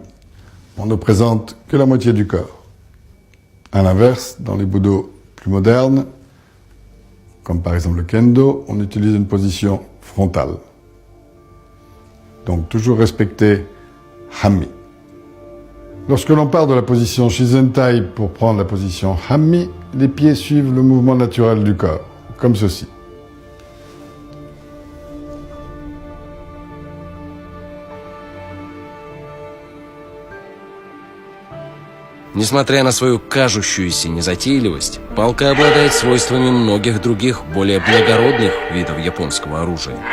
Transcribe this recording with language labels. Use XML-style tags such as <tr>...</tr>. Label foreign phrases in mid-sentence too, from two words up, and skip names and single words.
<fr>On ne présente que la moitié du corps. À l'inverse, dans les budo plus modernes, comme par exemple le kendo, on utilise une position frontale. Donc toujours respecter hammi. Lorsque l'on part de la position shizentai pour prendre la position hammi, les pieds suivent le mouvement naturel du corps, comme ceci.</fr> <ru>Несмотря на свою кажущуюся незатейливость, палка обладает свойствами многих других, более благородных видов японского оружия.</ru>